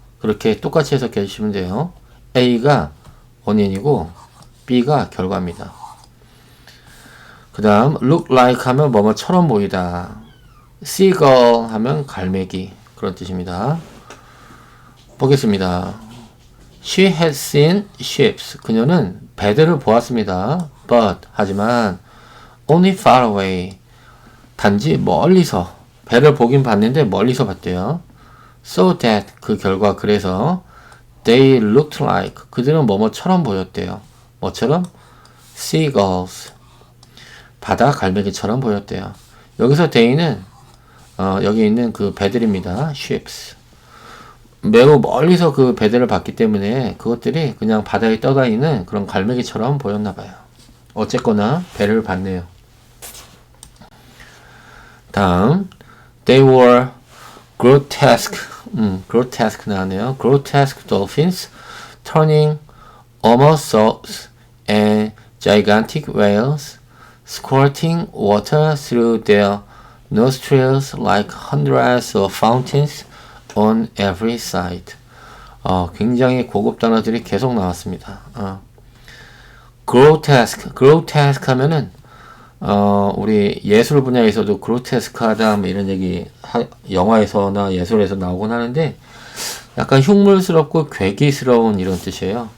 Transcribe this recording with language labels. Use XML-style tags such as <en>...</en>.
<ko>그렇게 똑같이 해석해 주시면 돼요. A가 원인이고 B가 결과입니다. 그 다음</ko> <en>look like</en> <ko>하면 뭐뭐처럼 보이다. seagull 하면 갈매기 그런 뜻입니다. 보겠습니다.</ko> <en>She had seen ships.</en> <ko>그녀는 배들을 보았습니다.</ko> <en>But</en> <ko>하지만</ko> <en>only far away.</en> <ko>단지 멀리서 배를 보긴 봤는데 멀리서 봤대요.</ko> <en>So that</en> <ko>그 결과 그래서</ko> <en>they looked like</en> <ko>그들은 뭐뭐처럼 보였대요. 뭐처럼? seagulls. 바다 갈매기처럼 보였대요. 여기서 they는 여기 있는 그 배들입니다.</ko> <en>ships.</en> <ko>매우 멀리서 그 배들을 봤기 때문에 그것들이 그냥 바다에 떠다니는 그런 갈매기처럼 보였나 봐요. 어쨌거나 배를 봤네요. 다음</ko> <en>they were grotesque grotesque</en> <ko>나왔네요.</ko> <en>grotesque dolphins turning somersaults and gigantic whales squirting water through their nostrils like hundreds of fountains on every side.</en> <ko>굉장히 고급 단어들이 계속 나왔습니다. grotesque 하면은 우리 예술 분야에서도 grotesque하다 뭐 이런 얘기 영화에서나 예술에서 나오곤 하는데 약간 흉물스럽고 괴기스러운 이런 뜻이에요.</ko>